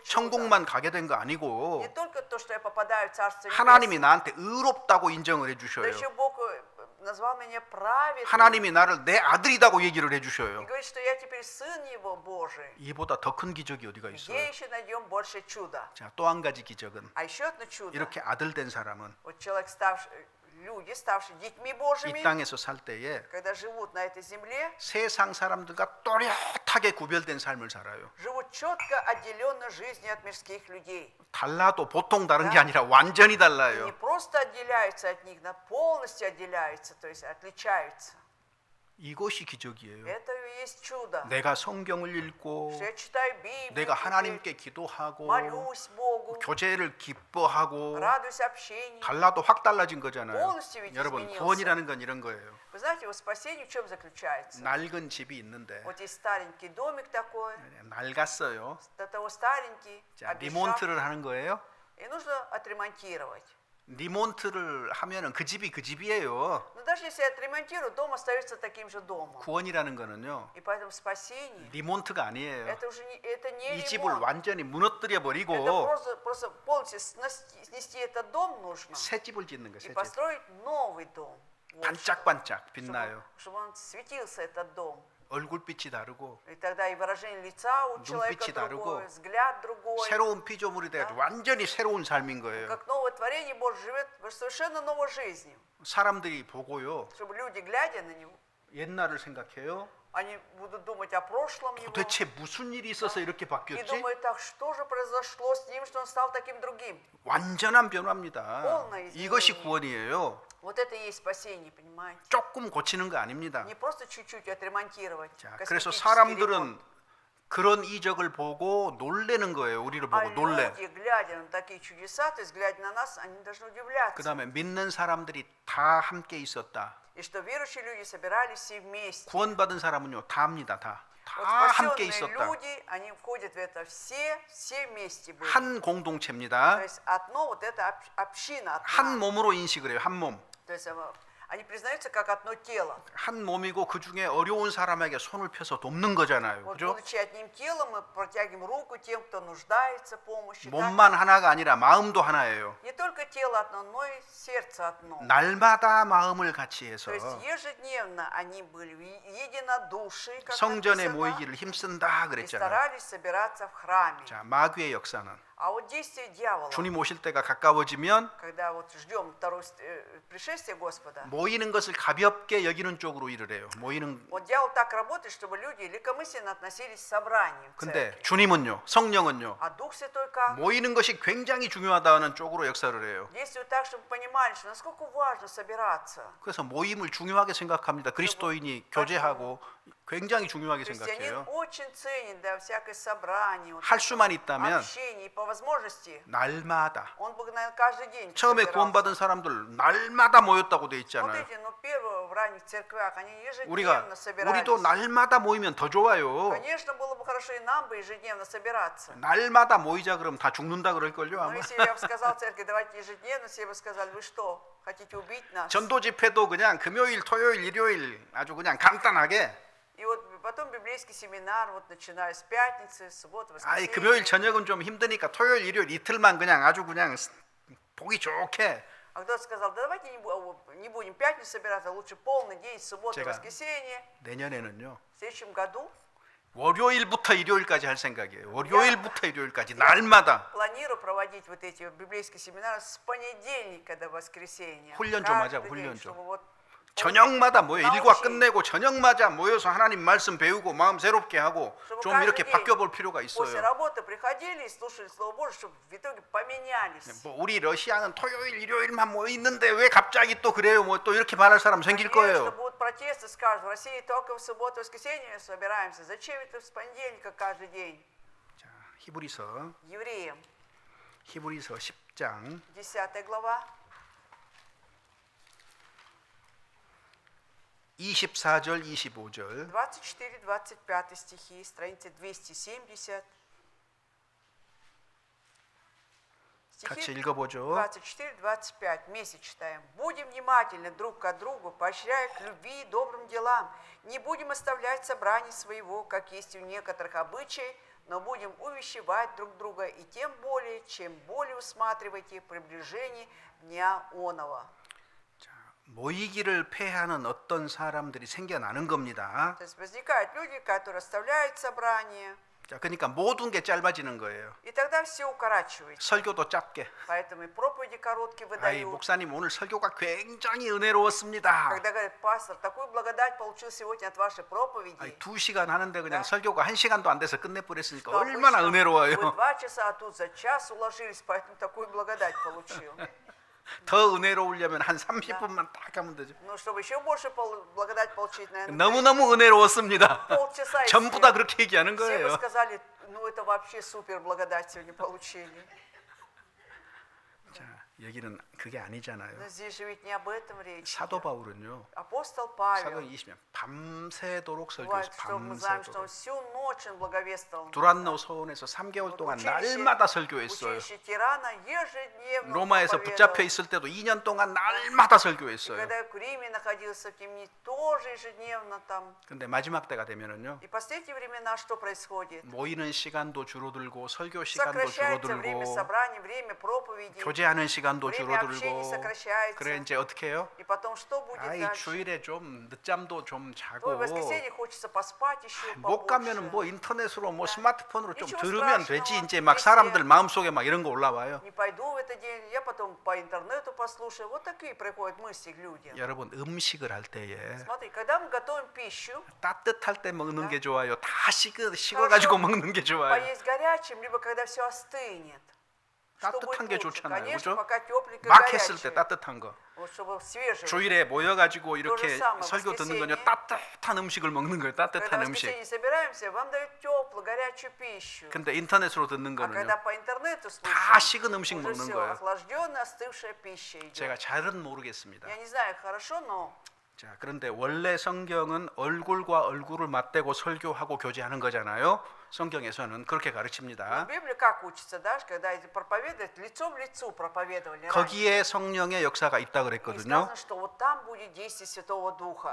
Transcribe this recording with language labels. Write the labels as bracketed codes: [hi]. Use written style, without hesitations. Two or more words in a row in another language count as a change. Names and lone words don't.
[ko] 천국만 가게 된 거 아니고 [ru] Не только то, что я попадаю в Царство [ko] 하나님이 [ru] Небесное, [ko] 나한테 의롭다고 인정을 [ru] но [ko] 해주셔요. [ru] еще Бог назвал меня праведным. [ko] 하나님이 나를 내 아들이라고 얘기를 [ru] И [ko] 해주셔요. [ru] говорит, что я теперь сын Его Божий. [ko] 이보다 더 큰 기적이 어디가 [ru] Где [ko] 있어요? [ru] еще найдем больше чуда? [ko] 자, 또 한 가지 기적은 [ru] А еще одно чудо. [ko] 이렇게 아들 된 사람은 [ru] Вот человек, люди, ставшие детьми [ko] 이 [ru] Божьими, [ko] 땅에서 살 때에 [ru] когда живут на этой земле, [ko] 세상 사람들과 또렷하게 구별된 삶을 살아요. [ru] живут четко отделенно жизнью от мирских людей. [ko] 달라도 보통 다른 게 아니라 완전히 [ru] И не [ko] 달라요. [ru] просто отделяются от них, но полностью отделяются, то есть отличаются. [ko] 이것이 기적이에요. [ru] Это и есть чудо. [ko] 내가 성경을 읽고 [ru] Что я читаю Библию, [ko] 내가 [ru] теперь [ko] 하나님께 기도하고 [ru] молюсь Богу, Богу, [ko] 교제를 기뻐하고 [ru] радуйся общению. [ko] 달라도 확 달라진 거잖아요. [ru] полностью ведь [ko] 여러분 [ru] изменился. [ko] 구원이라는 건 이런 거예요. [ru] Вы знаете, вот спасение в чем заключается? [ko] 낡은 집이 있는데 [ru] Вот есть старенький домик такой, [ko] 낡았어요. [ru] до того старенький, [ko] 자, [ru] обветшал, [ko] 리몬트를 하는 거예요. [ru] и нужно отремонтировать. [ko] 리몬트를 하면은 그 집이 그 집이에요. [ru] Но даже если отремонтируют, дом остается таким же домом. [ko] 구원이라는 거는요. [ru] И поэтому спасение [ko] 리몬트가 아니에요. [ru] это уже не [ko] 이 집을 [ru] ремонт. [ko] 완전히 무너뜨려 [ru] Это [ko] 버리고 [ru] просто полностью снести этот дом нужно [ko] 새 집을 짓는 거예요. [ru] и [ko] 새 집. [ru] построить новый дом. Вот [ko] 반짝반짝 [ru] что. [ko] 빛나요. [ru] чтобы он светился, этот дом. [ko] 얼굴빛이 다르고 [ru] И тогда и выражение лица у человека [ko] 눈빛이 다르고 [ru] другое, взгляд другой. [ko] 새로운 피조물이 돼 완전히 새로운 삶인 거예요. [ru] Как новое творение Божье живет совершенно новой жизнью. [ko] 사람들이 보고요. [ru] Чтобы люди, глядя на него, [ko] 옛날을 생각해요. [ru] они будут думать о прошлом его. [ko] 도대체 무슨 일이 있어서 이렇게 [ru] И [ko] 바뀌었지? [ru] думают, так что же произошло с ним, что он стал таким другим. [ko] 완전한 변화입니다. [ru] полное [ko] 이것이 [ru] изменение. [ko] 구원이에요. [ru] Вот это и есть спасение, понимаете? [ko] 조금 고치는 거 아닙니다. [ru] Не просто чуть-чуть отремонтировать. [ko] 자, 그래서 [ru] косметический [ko] 사람들은 [ru] ремонт. [ko] 그런 이적을 보고 놀래는 거예요. 우리를 [ru] А [ko] 보고 놀래. [ru] люди, глядя на такие чудеса, то есть глядя на нас, они должны удивляться. [ko] 그다음에 믿는 사람들이 다 함께 있었다. [ru] И что верующие люди собирались все вместе. [ko] 구원받은 사람은요 다 합니다. 다 [ru] Вот [ko] 함께 [ru] спасенные [ko] 있었다. [ru] люди, они входят в это все вместе были. [ko] 한 [ru] То [ko] 공동체입니다. [ru] есть одно, вот это община [ko] 한 [ru] одна. [ko] 몸으로 인식을 해요. 한 몸. [ru] То есть они признаются как одно тело. [ko] 한 몸이고 그 중에 어려운 사람에게 손을 펴서 돕는 거잖아요. [ru] Вот [ko] 그죠? [ru] будучи одним телом, мы протягиваем руку тем, кто нуждается в помощи. так? [ko] 몸만 하나가 아니라 마음도 하나예요. [ru] Не только тело одно, но и сердце одно. [ko] 날마다 마음을 같이 해서 [ru] То есть ежедневно они были в единодушии, как [ko] 성전에 [ru] написано, [ko] 모이기를 힘쓴다 [ru] и [ko] 그랬잖아요. [ru] старались собираться в храме. [ko] 자, 마귀의 역사는 [ru] А вот действие дьявола, [ko] 주님 오실 때가 가까워지면 [ru] когда вот ждем второе пришествие Господа, [ko] 모이는 것을 가볍게 여기는 쪽으로 일을 해요. 모이는 [ru] вот дьявол так работает, чтобы люди легкомысленно относились к собранию в [ko] 근데 [ru] церкви. [ko] 주님은요. 성령은요. [ru] А Дух Святой как? [ko] 모이는 것이 굉장히 중요하다는 쪽으로 역사를 해요. [ru] Действует так, чтобы понимали, что насколько важно собираться. [ko] 그래서 모임을 중요하게 생각합니다. 그리스도인이 교제하고 굉장히 중요하게 [ru] Христианин [ko] 생각해요. [ru] очень ценит, да, всякое собрание, вот [ko] 할 [ru] это [ko] 수만 있다면 [ru] общение, и по возможности [ko] 날마다 [ru] он бы, наверное, каждый день [ko] 처음에 [ru] собирался. [ko] 구원받은 사람들 날마다 모였다고 돼 있잖아요. [ru] Смотрите, ну первые в ранних церквях, они [ko] 우리가 [ru] ежедневно собирались. [ko] 우리도 날마다 모이면 더 좋아요. [ru] Конечно, было бы хорошо и нам бы ежедневно собираться. [ko] 날마다 모이자 그러면 다 죽는다 그럴걸요 [ru] Но [ko] 아마. [ru] если я бы сказал церкви, давайте ежедневно, все бы сказали, вы что, хотите убить нас? [ko] 전도 집회도 그냥 금요일, 토요일, 일요일 아주 그냥 간단하게. [ru] И вот потом библейский семинар, вот начиная с пятницы, субботы, [ko] 아이 [ru] воскресенья. [ko] 금요일 저녁은 좀 힘드니까 토요일, 일요일 이틀만 그냥 아주 그냥 보기 좋게. [ru] А кто-то сказал, да давайте не будем пятницу собираться, лучше полный день, суббота, [ko] 제가 [ru] воскресенье. [ko] 내년에는요. [ru] В следующем году [ko] 월요일부터 일요일까지 할 생각이에요. 월요일부터 일요일까지 날마다. [ru] планирую проводить вот эти библейские семинары с понедельника до воскресенья. [ko] 훈련 좀 [ru] Каждый [ko] 하자고, 훈련 [ru] день, [ko] 좀. [ru] чтобы вот [ko] 저녁마다 모여 나오시. 일과 끝내고 저녁마다 모여서 하나님 말씀 배우고 마음 새롭게 하고 [ru] чтобы [ko] 좀 [ru] каждый [ko] 이렇게 [ru] день [ko] 바뀌어 볼 필요가 [ru] после [ko] 있어요. [ru] работы приходили и слушали Слово Божие, чтобы в итоге поменялись. [ko] 뭐 우리 러시아는 토요일, 일요일만 모여 있는데 왜 갑자기 또 그래요? 뭐 또 이렇게 말할 사람 생길 [ru] Конечно, [ko] 거예요. [ru] будут протесты, скажут, в России только в субботу, воскресенье собираемся. Зачем это с понедельника каждый день? [ko] 자, 히브리서 [ru] Евреям, [ko] 10장 [ru] 10 глава, [ko] 24절 25절 [ru] 24-25 стихи, страница 270. [ko] 같이 [ru] Стихи [ko] 읽어보죠. [ru] 24-25 вместе читаем. Будем внимательны друг к другу, поощряя к любви и добрым делам. Не будем оставлять собраний своего, как есть у некоторых обычай, но будем увещевать друг друга, и тем более, чем более усматриваете приближение дня оного. [ko] 모이기를 폐하는 어떤 사람들이 생겨나는 겁니다. [ru] То есть возникают люди, которые оставляют собрание, [ko] 자, 그러니까 모든 게 짧아지는 거예요. [ru] и тогда все укорачивается. [ko] 설교도 짧게. [ru] Поэтому и проповеди короткие [ko] 아이, [ru] выдают. [ko] 목사님 오늘 설교가 굉장히 은혜로웠습니다. [ru] Когда говорят, пастор, такую благодать получил сегодня от вашей проповеди. [ko] 아니, 2시간 하는데 그냥 [ru] Да. [ko] 설교가 1시간도 안 돼서 끝내버렸으니까 [ru] что [ko] 얼마나 [ru] обычно вы [ko] 은혜로워요. [ru] 2 часа, а тут за час уложились, поэтому такую благодать получил. [ko] 더 은혜로우려면 한 30분만 딱 하면 되죠. [ru] Ну, чтобы еще больше благодать получить, наверное, [ko] 너무너무 은혜로웠습니다. [ru] полчаса. и [ko] 전부 [ru] все- [ko] 다 그렇게 얘기하는 [ru] все бы [ko] 거예요. [ru] сказали, ну это вообще супер благодать сегодня получили. [ko] 얘기는 그게 아니잖아요. [ru] Но здесь же ведь не об этом речь. [ko] 사도 바울은요. [ru] Апостол [ko] 사도행 [ru] Павел, [ko] 20년 밤새도록 [ru] бывает, [ko] 설교했어요. [ru] что мы знаем, что он [ko] 밤새도록. [ru] всю ночь он благовествовал. [ko] 두란노 서원에서 3개월 동안 날마다 설교했어요. [ru] Училище Тирана ежедневно [ko] 로마에서 [ru] проповедовал. [ko] 붙잡혀 있을 때도 2년 동안 날마다 [ru] И [ko] 설교했어요. [ru] когда я в Риме находился в темнице, тоже ежедневно там. [ko] 근데 마지막 때가 되면은요. [ru] И в последние времена что происходит? [ko] 모이는 시간도 줄어들고 설교 시간도 [ru] Сокращается время [ko] 줄어들고 [ru] собраний, время проповедей. [ko] 교제하는 시간도 [ru] время общения [ko] 줄어들고 [ru] сокращается. [ko] 그래 이제 어떻게 해요? [ru] И потом что будет [ko] 아이 [ru] дальше? [ko] 주일에 좀 늦잠도 좀 [ru] Ой, [ko] 자고 [ru] в воскресенье хочется поспать еще [ko] 못 가면은 [ru] побольше. [ko] 뭐 인터넷으로 뭐 스마트폰으로 좀 [ru] Ничего [ko] 들으면 [ru] страшного. [ko] 되지 이제 막 [ru] Если- [ko] 사람들 마음속에 막 이런 거 올라와요. [ru] Не пойду в этот день, я потом по интернету послушаю. Вот такие приходят мысли к людям. [ko] 여러분 음식을 할 때에 [ru] Смотри, когда мы готовим пищу, [ko] 따뜻할 때 먹는 게 좋아요. 다 식어 [ru] хорошо [ko] 가지고 먹는 게 좋아요. [ru] поесть горячим, либо когда все остынет. Что [ko] 따뜻한 [ru] будет [ko] 게 [ru] лучше? [ko] 좋잖아요. [ru] Конечно, [ko] 그죠? [ru] пока тепленькое, [ko] 막 했을 때 [ru] горячее. [ko] 따뜻한 거. [ru] Вот чтобы свежее. [ko] 주일에 모여 가지고 이렇게 [ru] самое, [ko] 설교 듣는 [ru] воскресенье. [ko] 거요. 따뜻한 음식을 먹는 거예요. [ru] Когда [ko] 따뜻한 [ru] в [ko] 음식. [ru] воскресенье собираемся, вам дают теплую, горячую пищу. [ko] 근데 인터넷으로 듣는 [ru] А когда [ko] 거는요. [ru] по интернету [ko] 다 [ru] слушаем, [ko] 식은 음식 [ru] уже [ko] 먹는 [ru] все, [ko] 거예요. [ru] охлажденная, остывшая пища [ko] 제가 [ru] идет. [ko] 잘은 모르겠습니다. [ru] Я не знаю, хорошо, но [ko] 자, 그런데 원래 성경은 얼굴과 얼굴을 맞대고 설교하고 교제하는 거잖아요. 성경에서는 그렇게 [ru] в [ko] 가르칩니다. [ru] Библии как учится, да, когда эти проповедуют, лицом к лицу проповедовали раньше. [ko] 거기에 성령의 역사가 있다 [ru] И [ko] 그랬거든요. [ru] сказано, что вот там будет действие Святого Духа.